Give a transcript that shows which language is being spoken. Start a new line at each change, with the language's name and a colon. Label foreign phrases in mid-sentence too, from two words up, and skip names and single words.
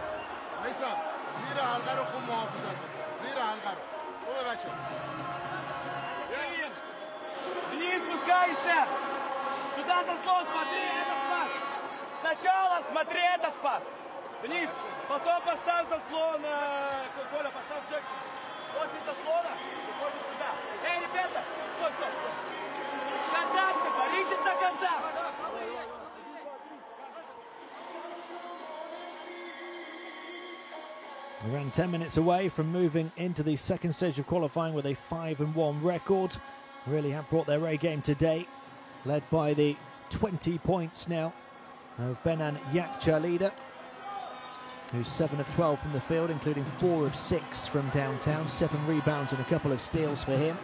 Persian: میسم زیر حلقه رو خوب محافظت کن. زیر حلقه رو. خوبه بچه.
Russian: Вниз спускаешься. Сюда заслон, смотри этот пас. Сначала смотри этот пас. Вниз. Потом поставь заслон. Коля, поставь Джексон. После заслона выходишь сюда. Эй, ребята, стой, стой, стой. Контакты, боритесь до конца.
English: Around 10 minutes away from moving into the second stage of qualifying with a 5-1 record. Really have brought their A game today, led by the 20 points now of Benan Yakcha, leader, who's 7 of 12 from the field, including 4 of 6 from downtown, 7 rebounds and a couple of steals for him.